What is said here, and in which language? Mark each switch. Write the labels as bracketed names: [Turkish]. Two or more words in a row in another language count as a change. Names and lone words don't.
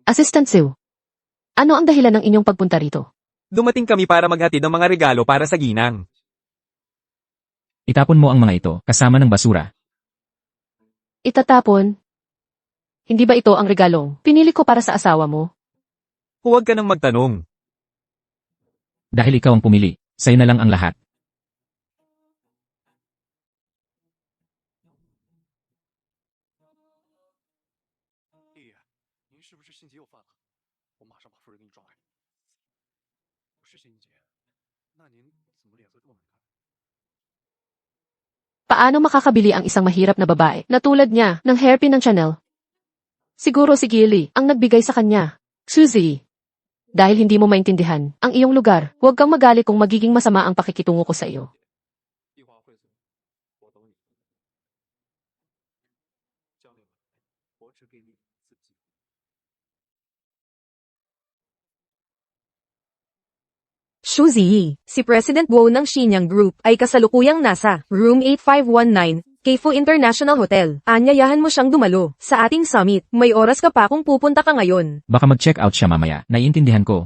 [Filipino] Assistant Sue. Ano ang dahilan ng inyong pagpunta rito? Dumating kami para maghatid ng mga regalo para sa ginang. Itapon mo ang mga ito, kasama ng basura. Itatapon? Hindi ba ito ang regalong pinili ko para sa asawa mo? Huwag ka nang magtanong. Dahil ikaw ang pumili, sa'yo na lang ang lahat. [Chinese] “ 丽爷，您是不是心急又犯了？我马上把夫人给你抓来。”“不是心急，那您怎么脸色这么难看？” [Filipino] Paano makakabili ang isang mahirap na babae na tulad niya ng hairpin ng Chanel? Siguro si Gilly ang nagbigay sa kanya. Suzy. Dahil hindi mo maintindihan ang iyong lugar, huwag kang magalit kung magiging masama ang pakikitungo ko sa iyo. [Chinese] 一话会子，我等你。将领们，我只给你1次机会。 [Filipino] Shuzi, si President Guo ng Shenyang Group ay kasalukuyang nasa Room 8519, Keifu International Hotel. Anyayahan mo siyang dumalo sa ating summit. May oras ka pa kung pupunta ka ngayon. Baka mag-check out siya mamaya, naiintindihan ko.